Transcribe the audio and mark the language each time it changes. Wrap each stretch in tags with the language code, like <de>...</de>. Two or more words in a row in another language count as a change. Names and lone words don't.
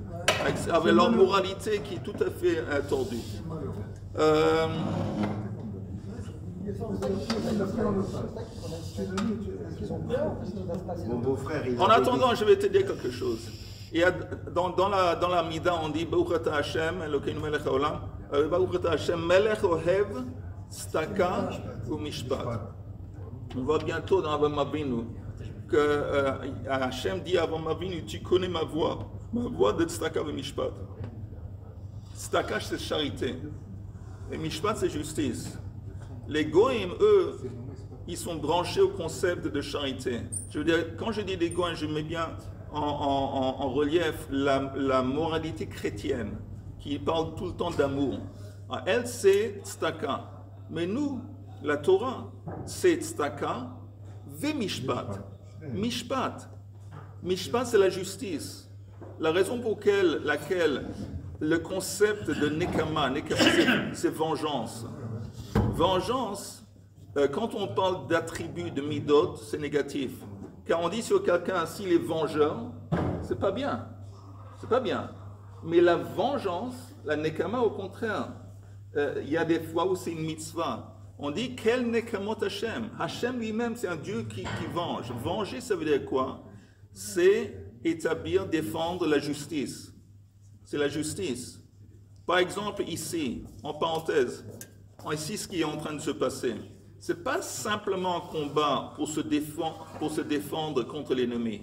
<fr>Avec leur moralité qui est tout à fait tordue. Mon beau-frère, En attendant, je vais te dire quelque chose. Et dans la Mida, on dit</fr> <he>ברוך השם אלוקינו מלך העולם ברוך השם מלך אוהב צדקה ומשפט.</he> <fr>On voit bientôt dans Avraham Avinu que Hashem dit à Avraham Avinu, tu connais ma voix de</fr> <he>צדקה ומשפט.</he> <fr>Staka, c'est charité. Et mishpat, c'est justice. Les goïms, eux, ils sont branchés au concept de charité. Je veux dire, quand je dis les goïms, je mets bien en relief la moralité chrétienne qui parle tout le temps d'amour. Elle, c'est tzedaka. Mais nous, la Torah, c'est</fr> <he>צדקה ומשפט.</he> <fr>Mishpat. Mishpat, c'est la justice. La raison pour laquelle le concept de nekama c'est vengeance. Vengeance, quand on parle d'attributs de midot, c'est négatif. Car on dit sur quelqu'un, s'il est vengeur, c'est pas bien. C'est pas bien. Mais la vengeance, la nekama, au contraire, il y a des fois où c'est une mitzvah. On dit, quel</fr> <he>נקמות השם?</he> <fr>Hashem lui-même, c'est un Dieu qui venge. Venger, ça veut dire quoi? C'est établir, défendre la justice. C'est la justice. Par exemple, ici, en parenthèse, ici, ce qui est en train de se passer, ce n'est pas simplement un combat pour se défendre contre l'ennemi.</fr>